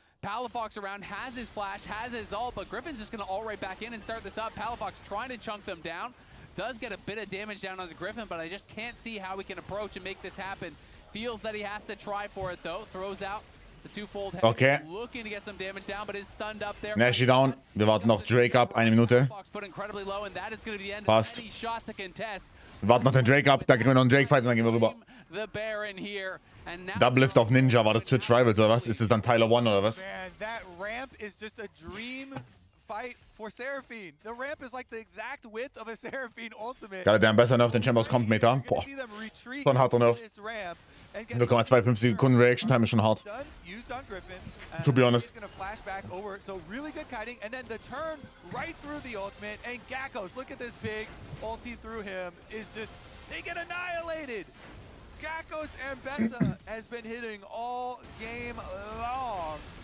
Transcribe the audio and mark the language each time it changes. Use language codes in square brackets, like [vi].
[en] Palafox around, has his flash, has his ult, but Griffin's just going to ult right back in and start this up. Palafox trying to chunk them down. Does get a bit of damage down on the Griffin, but I just can't see how we can approach and make this happen. Feels that he has to try for it, though. Throws out the twofold head. Okay. Looking to get some damage down, but is stunned up there. Nashi down. [de] Wir warten noch Drake ab. 1 Minute. Passt. Wir warten noch den Drake ab. Da kriegen wir noch einen Drake-Fight und dann gehen wir rüber. Double Lift auf Ninja. War das Twitch Rivals oder was? Ist das dann Tyler One oder was? [en] Man, that ramp is just a dream fight for Seraphine. The ramp is like the exact width of a Seraphine ultimate. [de] Geil, der am besser Nerf den Chambers kommt Meter. Boah. So ein harter Nerf. 0,25 Sekunden Reaction Time ist schon hart. [en] To be honest. So really good kiting, and then the turn right through the ultimate, and Gakos, look at this big ulti through him, is just, they get annihilated. Gakos and Bessa has been hitting all game long.